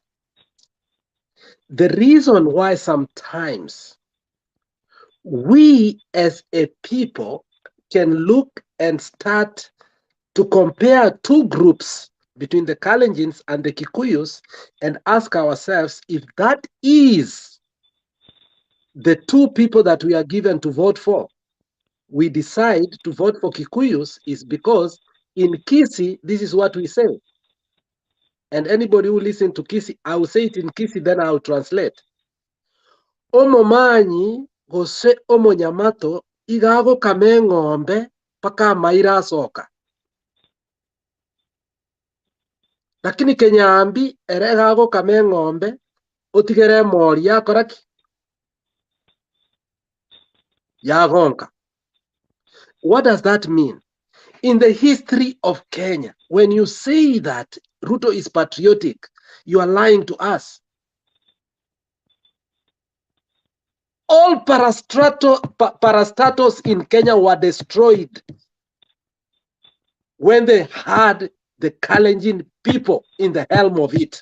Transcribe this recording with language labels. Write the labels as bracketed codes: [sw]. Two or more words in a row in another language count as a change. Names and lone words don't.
[en] The reason why sometimes we as a people can look and start to compare 2 groups between the Kalenjins and the Kikuyus and ask ourselves if that is the 2 people that we are given to vote for. We decide to vote for Kikuyus is because in Kisi, this is what we say. And anybody who listens to Kisi, I will say it in Kisi, then I will translate. [guz] Omo manyi gose omo nyamato igago kame ng'ombe paka maira soka. Lakini kenyambi ere gago kame ng'ombe otigere mori yakoraki yagonka. [en] What does that mean? In the history of Kenya, when you say that Ruto is patriotic, you are lying to us. All parastatos in Kenya were destroyed when they had the Kalenjin people in the helm of it.